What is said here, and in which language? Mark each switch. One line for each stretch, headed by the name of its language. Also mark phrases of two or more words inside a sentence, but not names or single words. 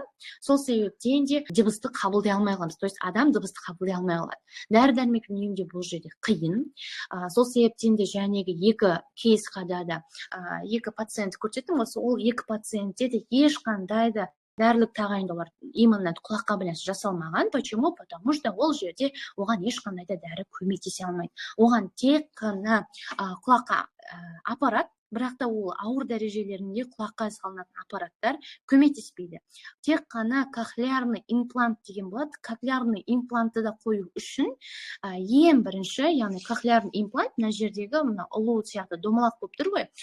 Kazakh: Сол себептен де дыбысты қабылдай алмай қаламыз.
Russian: То есть
Kazakh: адам дыбысты қабылдай алмай қалады. Дәрі-дәрмек үнемдеу бұл жерде қиын. Сол себептен де жәнегі екі кейсқада да екі пациент көрсеттім. Ол екі пациентте де ешқандай да дәрілік тағайындаулар именно құлаққа байланысты жасалмаған.
Russian: Почему? Потому что
Kazakh: ол жерде оған ешқандай да дәрі көмектесе алмайды. Оған тек қана құлаққа аппарат, бірақ та ол ауыр дәрежелерінде құлаққа салынатын аппараттар көмектеспейді. Тек қана
Russian: кохлеарный имплант
Kazakh: деген болады.
Russian: Кохлеарный имплантты
Kazakh: да қою үшін ең бірінші, яғни
Russian: кохлеарный имплант,
Kazakh: мына жердегі ұлу сияқты домалақ болып тұр ғой.